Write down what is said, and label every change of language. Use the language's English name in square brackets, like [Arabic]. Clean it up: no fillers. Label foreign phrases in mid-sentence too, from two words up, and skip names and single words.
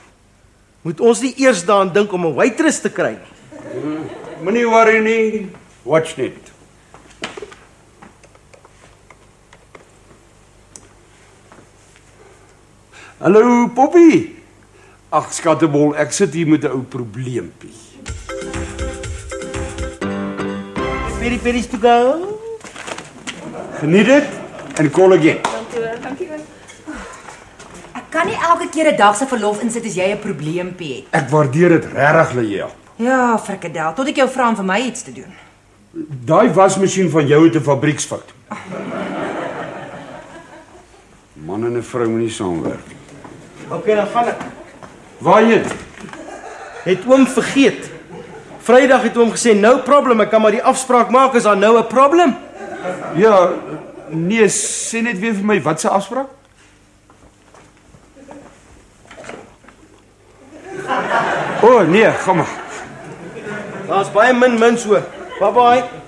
[Afrikaans] Moet ons nie eers daaraan dink om 'n waitress te kry nie? Moenie worry nie, watch net. Hallo Poppy. Ag skattebol, ek sit hier met 'n ou probleempie. [English] Peris to go. [Afrikaans] Geniet dit en [English] call again. [Afrikaans] Dankie. Ek kan nie elke keer 'n dag se verlof insit as jy 'n probleempie het. Ek waardeer dit regtig dat jy help. Ja, frikadel, tot ek jou vra om vir my iets te doen. Daai wasmasjien van jou het 'n fabrieksfout. Man en 'n vrou moet nie saamwerk. Okay, dan gaan ek. Waarheen? Het oom vergeet. Vrydag het oom gesê, [English] no problem, [Afrikaans] ek kan maar die afspraak maak, is daar nou 'n probleem? Ja, nee, sê net weer vir my, wat se afspraak? O, nee, gaan maar. Daar's baie min so. Bye-bye.